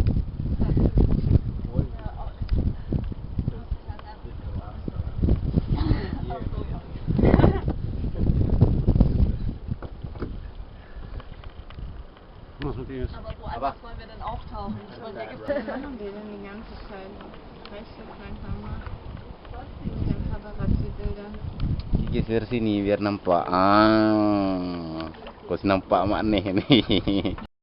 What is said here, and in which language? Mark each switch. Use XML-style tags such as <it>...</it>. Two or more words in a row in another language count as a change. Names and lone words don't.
<de>Ja, auch nicht. Auch so, ja. Aber woanders wollen wir dann auch tauchen. Ich wollte Ägypten machen wir dann die ganze Zeit. Weißt du, einfach mal mit dem Paparazzi-Bildern.</de> <ms>Geser sini biar nampak. Ah, kau nampak mak nih nih.</ms>